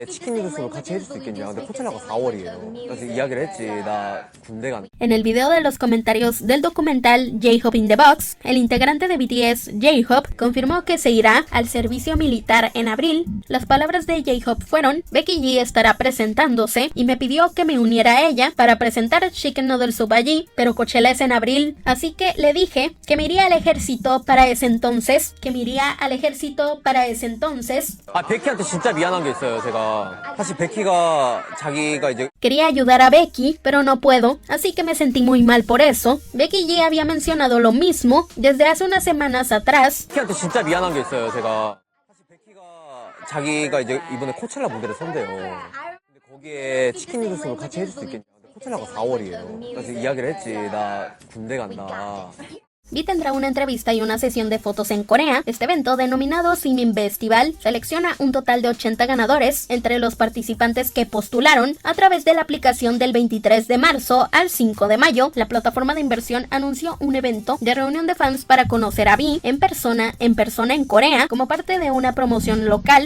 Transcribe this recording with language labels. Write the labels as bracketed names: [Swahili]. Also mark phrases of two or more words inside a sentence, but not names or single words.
[Korean] 치킨 누들스로 같이 해줄 수 있겠냐. 근데 코첼라가 4월이에요. 그래서 이야기를 했지. 나 군대 간. [Spanish] En el video de los comentarios del documental J-Hope in the Box, el integrante de BTS, J-Hope, confirmó que se irá al servicio militar en abril. Las palabras de J-Hope fueron: Becky G estará presentándose y me pidió que me uniera a ella para presentar Chicken Noodle Soup allí, pero Coachella es en abril, así que le dije que me iría al ejército para ese entonces, [Korean] 아, 베키한테 진짜 미안한 게 있어요, 제가. 사실 베키가 자기가 이제 [Spanish] Quería ayudar a Becky, pero no puedo, así que me sentí muy mal por eso. Becky G había mencionado lo mismo desde hace unas semanas atrás. [Korean] 베키한테 진짜 미안한 게 있어요, 제가. 사실 베키가 자기가 이제 이번에 코첼라 무대를 선대요. 근데 거기에 치킨 누들스로 같이 해줄 수 있겠냐. 근데 코첼라가 4월이에요. 그래서 이야기를 했지. 나 군대 간다. [Spanish] V tendrá una entrevista y una sesión de fotos en Corea. Este evento, denominado Simin Festival, selecciona un total de 80 ganadores entre los participantes que postularon a través de la aplicación del 23 de marzo al 5 de mayo. La plataforma de inversión anunció un evento de reunión de fans para conocer a V en persona en Corea como parte de una promoción local.